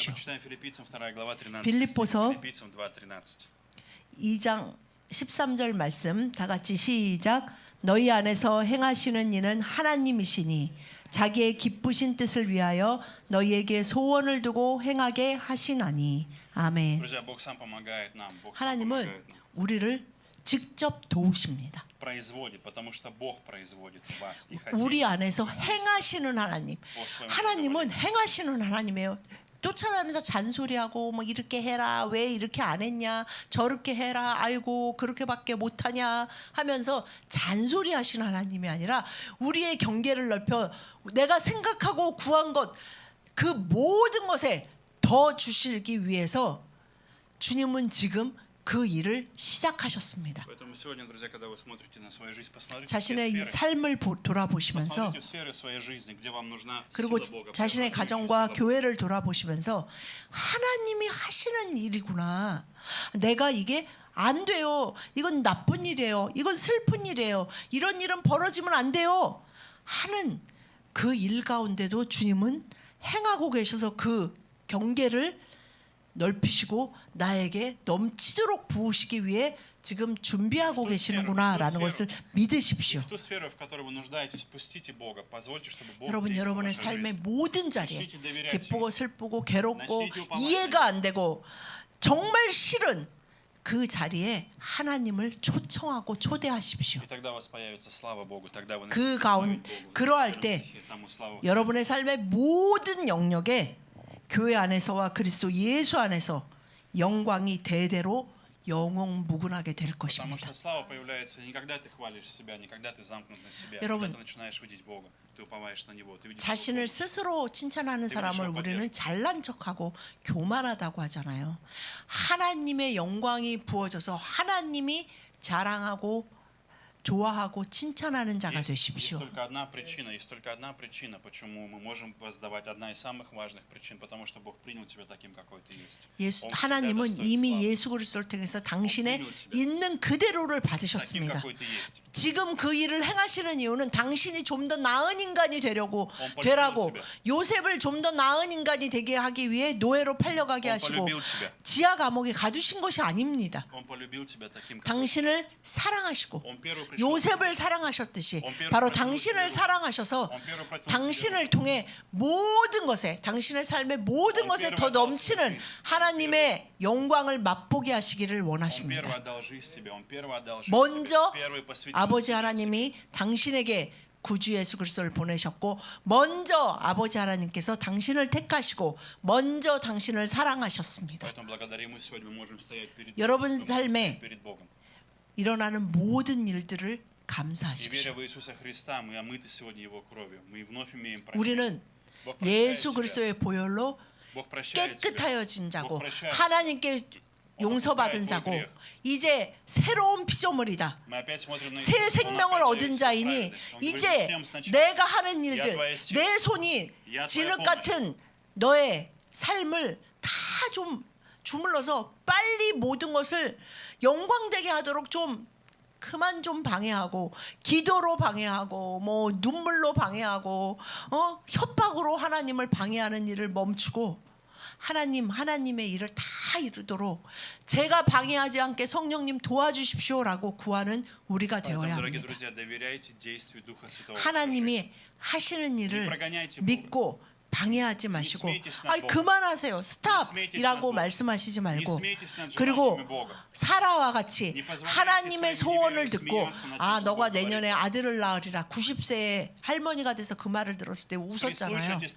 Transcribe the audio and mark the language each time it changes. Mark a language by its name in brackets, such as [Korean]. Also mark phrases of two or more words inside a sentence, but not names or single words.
[Russian] Прочитаем Филиппийцам 2 глава 13. [Korean] 빌립보서 [Russian] Филиппийцам 2:13. [Korean] 2장 13절 말씀 다 같이 시작. 너희 안에서 행하시는 이는 하나님이시니 자기의 기쁘신 뜻을 위하여 너희에게 소원을 두고 행하게 하시나니. 아멘. [Russian] Друзья, Бог сам помогает нам. Бог сам [Korean] 하나님은 [Russian] помогает нам. [Korean] 우리를 직접 도우십니다. [Russian] Производит, потому что Бог производит в вас. И [Korean] 우리 [Russian] хотите, [Korean] 안에서 행하시는 하나님. 하나님은 행하시는 하나님이에요. 쫓아다니면서 잔소리하고 뭐 이렇게 해라, 왜 이렇게 안 했냐, 저렇게 해라, 아이고 그렇게밖에 못하냐 하면서 잔소리하시는 하나님이 아니라 우리의 경계를 넓혀 내가 생각하고 구한 것 그 모든 것에 더 주시기 위해서 주님은 지금 그 일을 시작하셨습니다. [Russian] Поэтому сегодня, друзья, когда вы смотрите на свою жизнь, посмотрите [Korean] 자신의 [Russian] все сферы, [Korean] 삶을 돌아보시면서 [Russian] посмотрите в сферы своей жизни, где вам нужна [Korean] 그리고 [Russian] сила Бога, [Korean] 자신의 [Russian] преобразующая [Korean] 가정과 [Russian] сила Бога. [Korean] 교회를 돌아보시면서 하나님이 하시는 일이구나. 내가 이게 안 돼요. 이건 나쁜 일이에요. 이건 슬픈 일이에요. 이런 일은 벌어지면 안 돼요. 하는 그 일 가운데도 주님은 행하고 계셔서 그 경계를 넓히시고 나에게 넘치도록 부으시기 위해 지금 준비하고 계시는구나라는 것을 [Russian] И [Korean] 믿으십시오. [Russian] в ту сферу, в которой вы нуждаетесь, пустите Бога, позвольте, чтобы Бог [Korean] 여러분 [Russian] действовал в [Korean] 여러분의 [Russian] вашей [Korean] 삶의 [Russian] жизни. [Korean] 모든 자리에 [Russian] Начните доверять [Korean] 기쁘고 [Russian] Ему. [Korean] 슬프고 괴롭고 [Russian] начните уповать [Korean] 이해가 안 되고 정말 싫은 그 자리에 하나님을 초청하고 초대하십시오. [Russian] И тогда у вас появится слава Богу, тогда вы [Korean] 그 [Russian] начнете [Korean] 가운 [Russian] славить Богу. [Korean] 그러할 [Russian] Вернете [Korean] 때 [Russian] тому славу всему. [Korean] 여러분의 삶의 모든 영역에 교회 안에서와 그리스도 예수 안에서 영광이 대대로 영원무궁하게 될 [Russian] Потому [Korean] 것입니다. [Russian] что слава появляется не когда ты хвалишь себя, не когда ты замкнут на себя, а [Korean] 여러분, [Russian] когда ты начинаешь видеть Бога, ты уповаешь на Него, ты видишь [Korean] 자신을 [Russian] Его. [Korean] 스스로 칭찬하는 사람을 그렇죠. 우리는 잘난 척하고 교만하다고 하잖아요. 하나님의 영광이 부어져서 하나님이 자랑하고 좋아하고 칭찬하는 자가 [Russian] Есть [Korean] 되십시오. [Russian] только одна причина, почему мы можем воздавать, одна из самых важных причин, потому что Бог принял тебя таким, какой ты есть. [Korean] 예수, [Russian] Он всегда [Korean] 하나님은 [Russian] достоин [Korean] 이미 [Russian] славы. [Korean] 예수 그리스도를 통해서 당신의 [Russian] Он принял тебя. [Korean] 있는 그대로를 [Russian] Таким, [Korean] 받으셨습니다. [Russian] какой ты есть. [Korean] 지금 그 일을 행하시는 이유는 당신이 좀 더 나은 인간이 되라고 [Russian] polюбил [Korean] 요셉을 좀 더 나은 인간이 되게 하기 위해 노예로 팔려가게 [Russian] Он [Korean] 하시고 [Russian] полюбил тебя. [Korean] 지하 감옥에 가두신 것이 아닙니다. [Russian] Он полюбил тебя таким, какой ты [Korean] 당신을 [Russian] есть. [Korean] 사랑하시고 [Russian] Он первый пришел к [Korean] 요셉을 [Russian] тебе. [Korean] 사랑하셨듯이 바로 당신을 사랑하셔서 [Russian] Он первый протянул [Korean] 당신을 [Russian] тебе [Korean] 통해 모든 것에 당신의 삶의 모든 것에 더 넘치는 하나님의 영광을 맛보게 하시기를 [Russian] руку. Он [Korean] 원하십니다. [Russian] первый отдал жизнь тебе. Он первый отдал жизнь [Korean] 먼저 [Russian] тебе. Первый посвятил [Korean] 아버지 [Russian] себя [Korean] 하나님이 당신에게 구주 예수 그리스도를 보내셨고 먼저 아버지 하나님께서 당신을 택하시고 먼저 당신을 사랑하셨습니다. [Russian] Поэтому благодаря Ему сегодня мы можем стоять перед [Korean] 여러분 [Russian] Богом, [Korean] 삶에 [Russian] перед Богом. [Korean] 일어나는 모든 일들을 [Russian] И [Korean] 감사하십시오. [Russian] веря в Иисуса Христа, мы омыты сегодня Его кровью. Мы вновь имеем прощение. [Korean] 우리는 [Russian] Бог прощает [Korean] 예수 [Russian] тебя. [Korean] 그리스도의 보혈로 [Russian] Бог прощает тебя. [Korean] 깨끗하여진 자고 [Russian] Бог прощает тебя. [Korean] 하나님께 용서받은 자고 이제 새로운 피조물이다. [Russian] Мы опять смотрим на [Korean] 새 [Russian] Иисуса. Он [Korean] 생명을 [Russian] опять [Korean] 얻은 [Russian] дает тебе [Korean] 자이니 [Russian] праведность. Он говорит, [Korean] 이제 [Russian] «Всем сначала [Korean] 내가 하는 일들 [Russian] Я твоя сила. [Korean] 내 손이 [Russian] Я твоя [Korean] 진흙 [Russian] помощь. [Korean] 같은 너의 삶을 다 좀 주물러서 빨리 모든 것을 영광되게 하도록 좀 그만 좀 방해하고 기도로 방해하고 뭐 눈물로 방해하고 협박으로 하나님을 방해하는 일을 멈추고 하나님의 일을 다 이루도록 제가 방해하지 않게 성령님 도와주십시오라고 구하는 우리가 되어야 [Russian] Поэтому, дорогие [Korean] 합니다. [Russian] друзья, доверяйте действию Духа Святого. [Korean] 하나님이 하시는 일을 믿고 방해하지 마시고 그만하세요. 스탑이라고 말씀하시지 말고 그리고 사라와 같이 하나님의 소원을 듣고 너가 내년에 아들을 낳으리라 90세의 할머니가 돼서 그 말을 들었을 때 웃었잖아요.